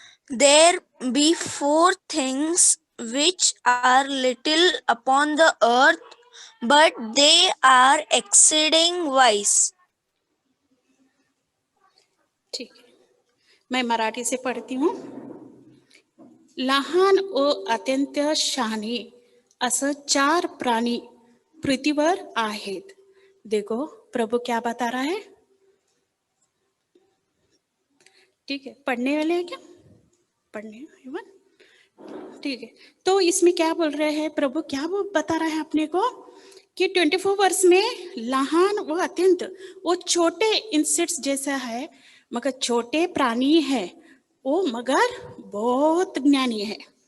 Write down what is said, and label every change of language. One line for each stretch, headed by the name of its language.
English: There be 4 things which are little upon the earth, but they are exceeding wise.
Hindi: ठीक है, मैं मराठी से पढ़ती हूँ।
Marathi: लहान व अत्यंत शहाणी असं 4 प्राणी पृथ्वीवर आहेत।
Hindi: देखो प्रभु क्या बता रहा है, ठीक है। पढ़ने वाले हैं क्या, पढ़ने, ठीक है। तो इसमें क्या बोल रहे हैं, प्रभु क्या वो बता रहा है अपने को कि 24 वर्ष में लहान वो अत्यंत, वो छोटे इंसेक्ट्स जैसा है, मगर छोटे प्राणी है वो, मगर बहुत ज्ञानी है।